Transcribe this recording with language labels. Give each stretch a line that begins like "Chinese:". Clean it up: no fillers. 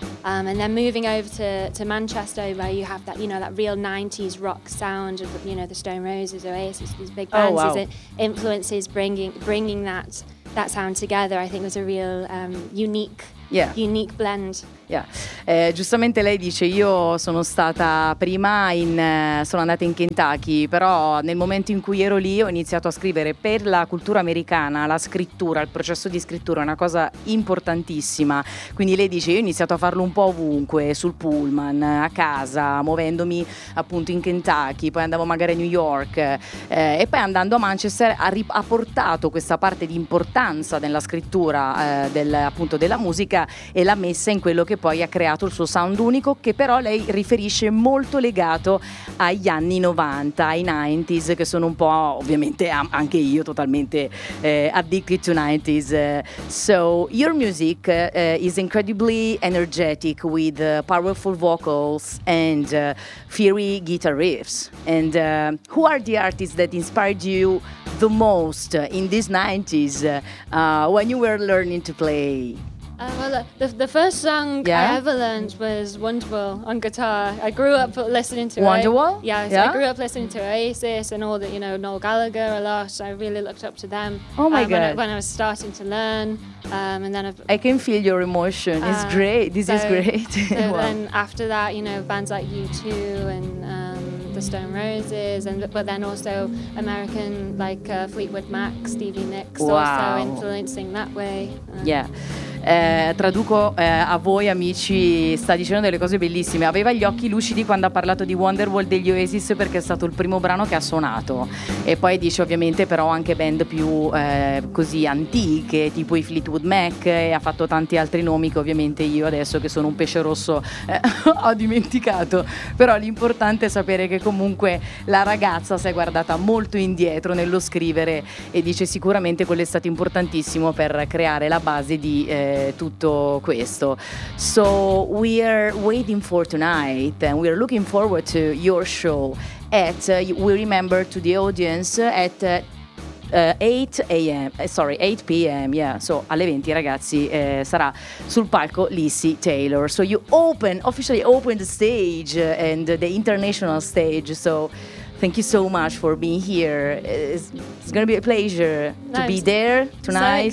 English: And then moving over to Manchester, where you have that, you know, that real 90s rock sound of, you know, the Stone Roses, Oasis, these big bands. Oh, wow. It influences bringing that sound together, I think, was a real unique blend. Yeah.
Italian: Giustamente lei dice, io sono stata prima in sono andata in Kentucky, però nel momento in cui ero lì ho iniziato a scrivere. Per la cultura americana la scrittura, il processo di scrittura è una cosa importantissima, quindi lei dice, io ho iniziato a farlo un po' ovunque, sul pullman, a casa, muovendomi appunto in Kentucky, poi andavo magari a New York, e poi andando a Manchester ha portato questa parte di importanza nella scrittura appunto della musica, e l'ha messa in quello che poi ha creato il suo sound unico, che però lei riferisce molto legato agli anni 90, ai 90s, che sono un po', ovviamente anche io, totalmente
English: addicted to 90s. So your music is incredibly energetic with powerful vocals and fiery guitar riffs. And who are the artists that inspired you the most in these 90s when you were learning to play? Well, the first song I ever learned was Wonderwall on guitar. I grew up listening to Wonderwall. I grew up listening to Oasis and all that, you know, Noel Gallagher a lot. So I really looked up to them. Oh my god! When I was starting to learn, and then I can feel your emotion. It's great. Is great. So wow. Then after that, you know, bands like U2 and the Stone Roses, but then also American like Fleetwood Mac, Stevie Nicks, also influencing that way.
Italian: Traduco a voi amici, sta dicendo delle cose bellissime. Aveva gli occhi lucidi quando ha parlato di Wonderwall degli Oasis, perché è stato il primo brano che ha suonato. E poi dice, ovviamente, però anche band più così antiche, tipo i Fleetwood Mac, e ha fatto tanti altri nomi che ovviamente io adesso, che sono un pesce rosso, ho dimenticato. Però l'importante è sapere che comunque la ragazza si è guardata molto indietro nello scrivere, e dice sicuramente quello è stato importantissimo per creare la base di tutto questo.
English: So we are waiting for tonight and we are looking forward to your show at we remember to the audience at 8 p.m. Yeah, so
Italian: alle 20, ragazzi, sarà sul palco Lissy Taylor.
English: So you officially open the stage and the international stage. So thank you so much for being here. It's going to be a pleasure to be there tonight.